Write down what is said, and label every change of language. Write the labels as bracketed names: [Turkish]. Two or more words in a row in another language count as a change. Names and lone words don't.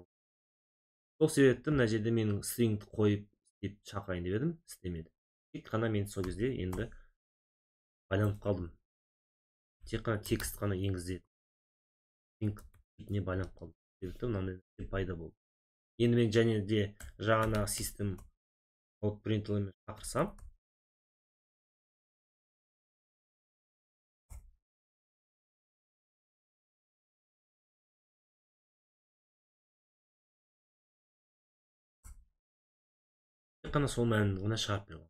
[Kazakh] Сол себепті мына жерде менің stringті қойып деп шақырайын деп едім, істемеді. Тек қана мен сол кезде енді байланып қалдым. Тек қана текст қана енгізеді. String типіне байланып қалдым. Себепті мынандай пайда болды. Енді мен және де жаңағы [English] system out println [Kazakh] шақырсам, тек қана сол мәнін ғана шығарып береді.